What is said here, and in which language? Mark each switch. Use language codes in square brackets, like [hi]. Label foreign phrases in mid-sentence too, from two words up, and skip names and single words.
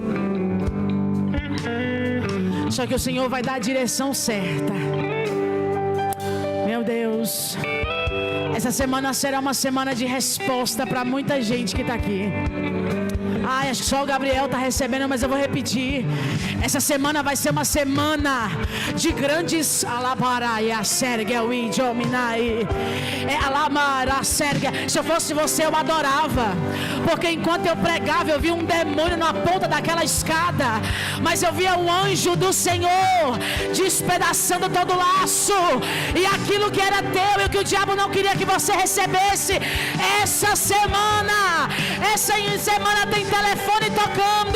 [pt] Só que o Senhor vai dar a direção certa. Meu Deus. Essa semana será uma semana de resposta para muita gente que está aqui. Ai, acho que só o Gabriel está recebendo, mas eu vou repetir. Essa semana vai ser uma semana de grandes alabaraia, serga, uidominai. Alamara, serga. Se eu fosse você, eu adorava. Porque enquanto eu pregava, eu via um demônio na ponta daquela escada. Mas eu via um anjo do Senhor despedaçando todo o laço. E aquilo que era teu e que o diabo não queria que você recebesse. Essa semana tem telefone tocando.